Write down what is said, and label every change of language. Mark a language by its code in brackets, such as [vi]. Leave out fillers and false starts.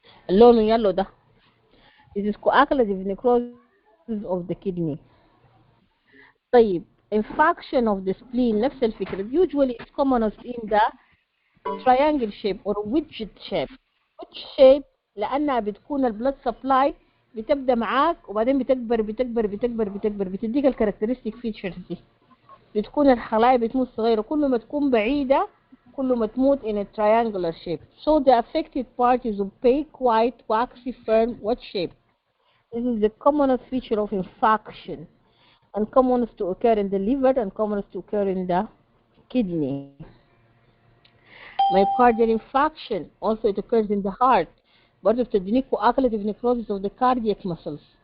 [ar] اللون يلو ده. [en] This is coagulative necrosis of the kidney. [ar] طيب [en] infarction of the spleen نفس الفكرة. Usually it's commonest in the triangle shape or wedge shape. [ar] Wedge shape لأنها بتكون البلد سبلاي بتبدأ معاك وبعدين بتكبر بتديك الكاركترستيك فيتشرز دي. بتكون الخلايا بتموت صغيرة، كل ما تكون بعيدة كل ما تموت [en] in a triangular shape. So the affected part is opaque, white, waxy, firm, wedge shape. This is the commonest feature of infarction, and commonest to occur in the liver and commonest to occur in the kidney. Myocardial infarction, also it occurs in the heart. [ar] برضه بتديني [en] coagulative necrosis of the cardiac muscles.